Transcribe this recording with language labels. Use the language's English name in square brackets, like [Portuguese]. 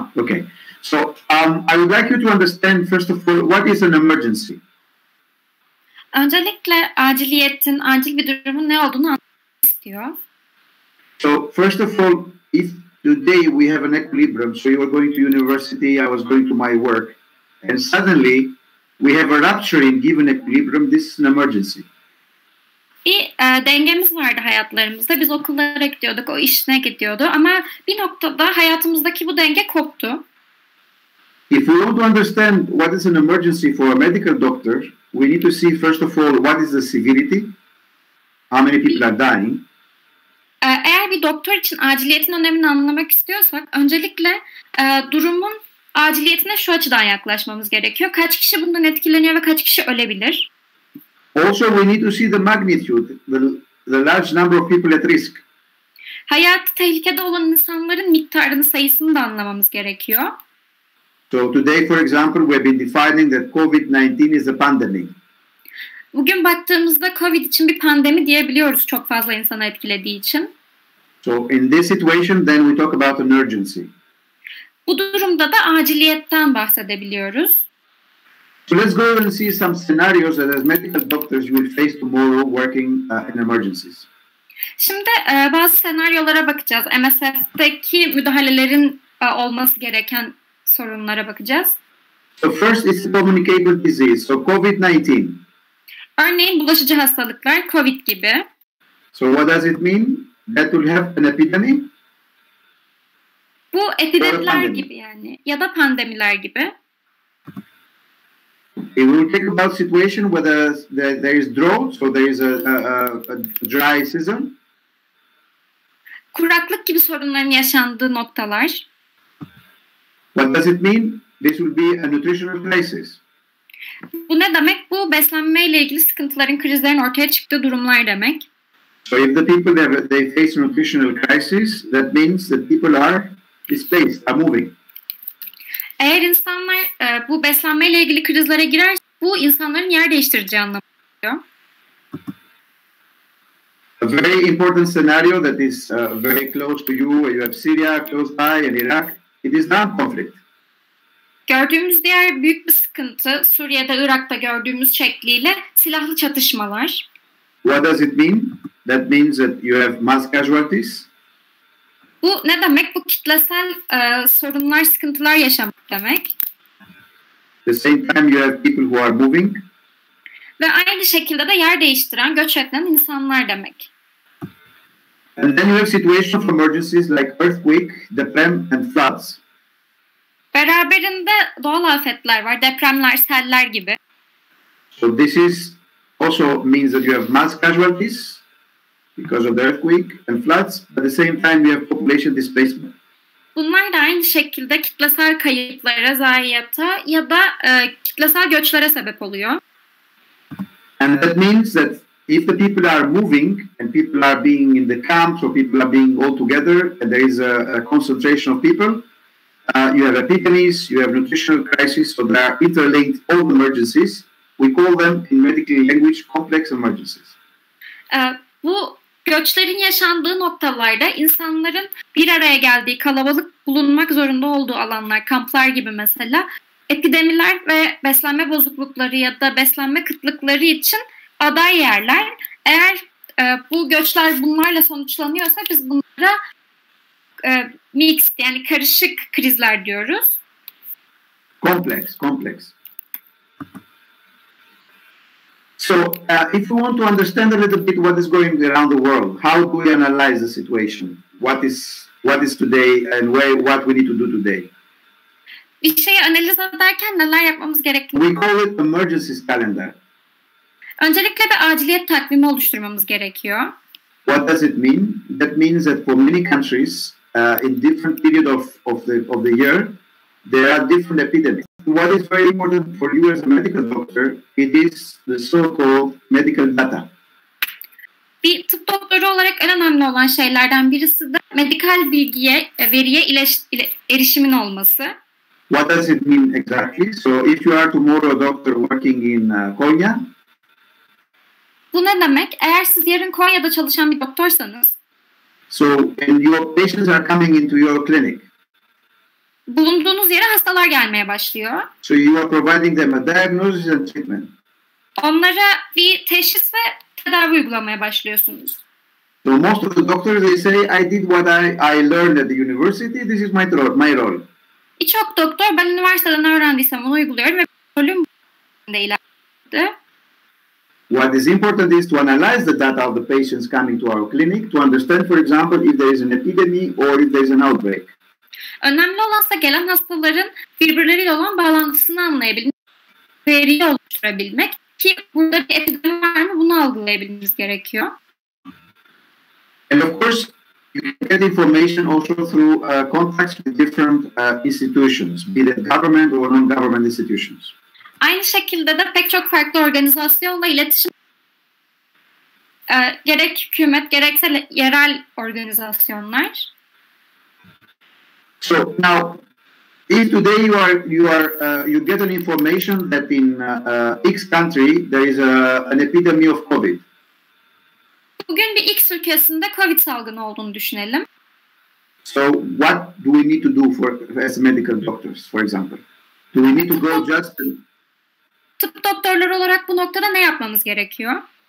[English] Okay. So I would like you to understand, first of all, what is an emergency? [Turkish] Öncelikle acil bir durumun ne olduğunu anlamak istiyor. [English] So first of all, if today we have an equilibrium, so you are going to university, I was going to my work, and suddenly we have a rupture in given equilibrium, this is an emergency. [Turkish] Bir dengemiz vardı hayatlarımızda. Biz okullara gidiyorduk, o işine gidiyordu. Ama bir noktada hayatımızdaki bu denge koptu. [English] If we want to understand what is an emergency for a medical doctor, we need to see first of all what is the severity, how many people are dying. [Turkish] Eğer bir doktor için aciliyetin önemini anlamak istiyorsak, öncelikle durumun aciliyetine şu açıdan yaklaşmamız gerekiyor. Kaç kişi bundan etkileniyor ve kaç kişi ölebilir? [English] Also, we need to see the magnitude, the large number of people at risk. [Turkish] Hayatı tehlikede olan insanların miktarını, sayısını da anlamamız gerekiyor. [English] So today, for example, we have been defining that COVID-19 is a pandemic. [Turkish] Bugün baktığımızda COVID için bir pandemi diyebiliyoruz çok fazla insanı etkilediği için. [English] So in this situation, then we talk about an urgency. [Turkish] Bu durumda da aciliyetten bahsedebiliyoruz. [English] So let's go and see some scenarios that as medical doctors you will face tomorrow working in emergencies. [Turkish] Şimdi bazı senaryolara bakacağız. MSF'deki müdahalelerin olması gereken sorunlara bakacağız. [English] So first is communicable disease, so COVID-19. [Turkish] Örneğin bulaşıcı hastalıklar, COVID gibi. [English] So what does it mean? That will have an epidemic? [Turkish] Bu epidemiler gibi yani ya da pandemiler gibi. [English] It will take about situation whether there is drought, so there is a dry season. [Turkish] Kuraklık gibi sorunların yaşandığı noktalar. [English] What does it mean? This will be a nutritional crisis. [Turkish] Bu ne demek? Bu beslenmeyle ilgili sıkıntıların, krizlerin ortaya çıktığı durumlar demek. [English] So if the people they face nutritional crisis, that means that people are displaced, are moving. [Turkish] Eğer insanlar bu beslenmeyle ilgili krizlere girerse bu insanların yer değiştireceği anlamına geliyor. [English] A very important scenario that is very close to you, where you have Syria close by and Iraq, it is non-conflict. [Turkish] Gördüğümüz diğer büyük bir sıkıntı Suriye'de, Irak'ta gördüğümüz şekliyle silahlı çatışmalar. [English] What does it mean? That means that you have mass casualties. [Turkish] Bu ne demek? Bu kitlesel sorunlar, sıkıntılar yaşamak demek. [English] At the same time you have people who are moving. [Turkish] Ve aynı şekilde de yer değiştiren, göç eden insanlar demek. [English] And then you have situations of emergencies like earthquake, deprem and floods. [Turkish] Beraberinde doğal afetler var, depremler, seller gibi. [English] So this is also means that you have mass casualties because of the earthquake and floods, but at the same time you have population displacement. [Turkish] Bunlar da aynı şekilde kitlesel kayıplara, zayiata ya da kitlesel göçlere sebep oluyor. [English] And that means that if the people are moving and people are being in the camps or people are being all together and there is a concentration of people, you have epidemics, you have nutritional crises, so they are interlinked all emergencies. We call them in medical language complex emergencies. [Turkish] Bu göçlerin yaşandığı noktalarda insanların bir araya geldiği, kalabalık bulunmak zorunda olduğu alanlar, kamplar gibi mesela, epidemiler ve beslenme bozuklukları ya da beslenme kıtlıkları için aday yerler. Eğer bu göçler bunlarla sonuçlanıyorsa biz bunlara mixed, yani karışık krizler diyoruz. [English] Complex. So, if we want to understand a little bit what is going around the world, how do we analyze the situation? What is today and what we need to do today? [Turkish] Bir şeyi analiz ederken neler yapmamız gerektiğini... [English] We call it emergencies calendar. [Turkish] Öncelikle bir aciliyet takvimi oluşturmamız gerekiyor. [English] What does it mean? That means that for many countries, in different period of the year, there are different epidemics. What is very important for you as a medical doctor, it is the so-called medical data. [Turkish] Bir tıp doktoru olarak en önemli olan şeylerden birisi de medikal bilgiye, veriye erişimin olması. [English] What does it mean exactly? So if you are tomorrow a doctor working in Konya, [Turkish] bu ne demek? Eğer siz yarın Konya'da çalışan bir doktorsanız, [English] so and your patients are coming into your clinic, [Turkish] bulunduğunuz yere hastalar gelmeye başlıyor. [English] So you are providing them a diagnosis and treatment. [Turkish] Onlara bir teşhis ve tedavi uygulamaya başlıyorsunuz. [English] So most of the doctors they say I did what I learned at the university. This is my role. [Turkish] Birçok doktor ben üniversiteden öğrendiysem onu uyguluyorum ve rolüm bu ilerledi. [English] What is important is to analyze the data of the patients coming to our clinic to understand, for example, if there is an epidemic or if there is an outbreak. [Turkish] Önemli olansa gelen hastaların birbirleriyle olan bağlantısını anlayabilmek, veriyi oluşturabilmek ki burada bir epidemi var mı bunu algılayabilmemiz gerekiyor. [English] And of course, you can get information also through contacts with different institutions, be it government or non-government institutions. [Turkish] Aynı şekilde de pek çok farklı organizasyonla iletişim, gerek hükümet gerekse yerel organizasyonlar. [English] So now, if today you get an information that in X country there is an epidemic of COVID. [Turkish] Bugün bir X ülkesinde COVID salgını olduğunu düşünelim. [English] So what do we need to do as medical doctors, for example? Do we need to go just? [Turkish] Tıp doktorları olarak bu noktada ne yapmamız gerekiyor?